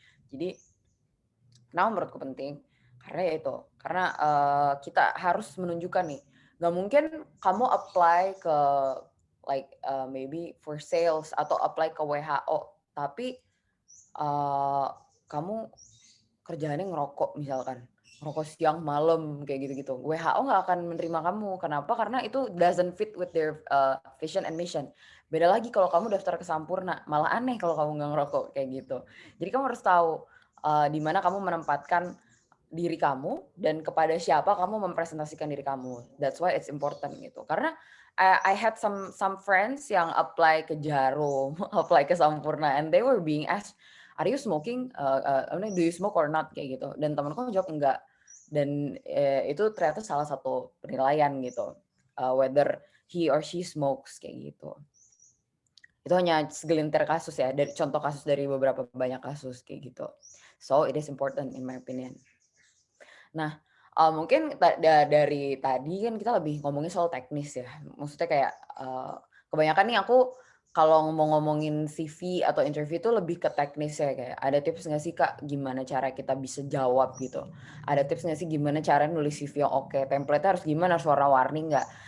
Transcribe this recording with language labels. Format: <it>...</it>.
<id>Jadi kenapa menurutku penting? Karena ya itu, karena, kita harus menunjukkan nih, nggak mungkin kamu apply ke like,</id> <en>maybe for sales</en> <id>atau apply ke WHO, tapi, eee, kamu kerjaannya ngerokok misalkan, ngerokok siang malam kayak gitu-gitu. WHO nggak akan menerima kamu. Kenapa? Karena itu</id> <en>doesn't fit with their, vision and mission.</en> <id>Beda lagi kalau kamu daftar ke Sampurna, malah aneh kalau kamu nggak ngerokok kayak gitu. Jadi kamu harus tahu, di mana kamu menempatkan diri kamu dan kepada siapa kamu mempresentasikan diri kamu.</id> <en>That's why it's important gitu. Karena I had some friends</en> <id>yang apply ke Jarum, apply ke Sampurna,</id> <en>and they were being asked, "Are you smoking? Do you smoke or not?"</en> <id>Kayak gitu. Dan temanku jawab enggak. Dan, itu ternyata salah satu penilaian gitu,</id> <en>whether he or she smokes</en> <id>kayak gitu. Itu hanya segelintir kasus ya, dari contoh kasus dari beberapa banyak kasus kayak gitu.</id> <en>So, it is important in my opinion.</en> <id>Nah, mungkin dari tadi kan kita lebih ngomongin soal teknis ya. Maksudnya kayak, kebanyakan nih aku kalau mau ngomongin CV atau interview itu lebih ke teknis ya, kayak ada tips nggak sih Kak, gimana cara kita bisa jawab gitu? Ada tips nggak sih gimana cara nulis CV yang oke, template-nya harus gimana, harus warna-warni nggak?</id>